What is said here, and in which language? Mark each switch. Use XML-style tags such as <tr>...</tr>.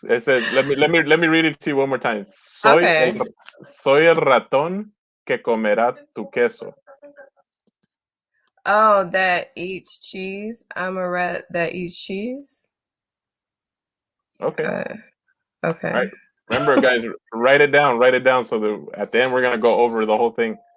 <en>It says, let me read it to you one more time.</en> <es>Soy el ratón que comerá tu queso.</es> <en>Oh, that eats cheese. I'm a rat that eats cheese. Okay. Okay. All right. Remember, guys, write it down. So that at the end we're gonna go over the whole thing.</en>